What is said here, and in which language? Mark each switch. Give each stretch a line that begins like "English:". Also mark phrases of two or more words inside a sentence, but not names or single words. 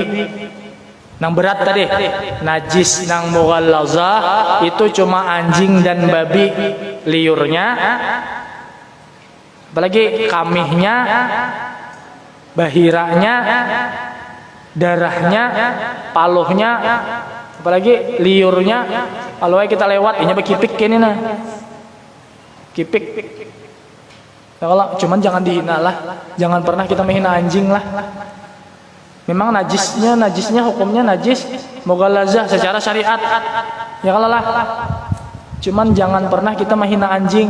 Banjar: Nang berat tadi najis nang mughallazah itu cuma anjing dan babi liurnya, apalagi kamihnya, bahiranya, darahnya, paluhnya, apalagi liurnya.
Indonesian: Kalau kita lewat ini bekipik ini nah kipik ya kalau cuman jangan dihina lah, jangan pernah kita menghina anjing lah. Memang najisnya hukumnya najis mughallazah secara syariat. Ya kalau lah. Cuman jangan pernah kita menghina anjing.